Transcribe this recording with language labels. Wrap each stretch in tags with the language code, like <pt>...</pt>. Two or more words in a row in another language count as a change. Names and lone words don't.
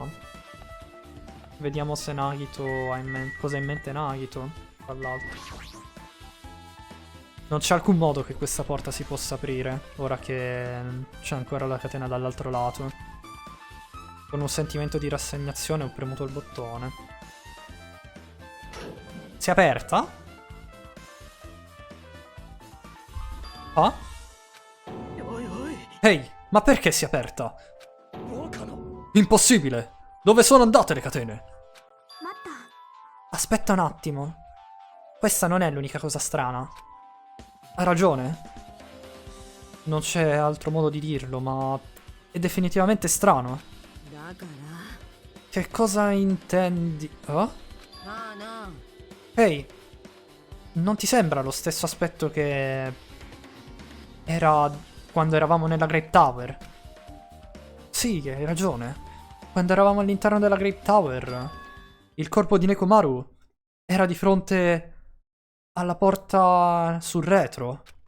<it>Vediamo se Nagito ha cosa ha in mente Nagito, tra l'altro. Non c'è alcun modo che questa porta si possa aprire, ora che c'è ancora la catena dall'altro lato. Con un sentimento di rassegnazione ho premuto il bottone. Si è aperta? Ah?</it> <ja>おいおい</ja> <it>Ehi, ma perché si è aperta?</it> <ja>豪華の</ja> <it>Impossibile! Dove sono andate le catene?</it> <ja>待った</ja> <it>Aspetta un attimo. Questa non è l'unica cosa strana. Ha ragione. Non c'è altro modo di dirlo, ma è definitivamente strano.</it> <ja>だから</ja> <it>Che cosa intendi? Oh?</it> <ja>なあなあ</ja> <it>Ehi, non ti sembra lo stesso aspetto che era quando eravamo nella Grape Tower? Sì, hai ragione. Quando eravamo all'interno della Grape Tower, il corpo di Nekomaru era di fronte alla porta sul retro.</it>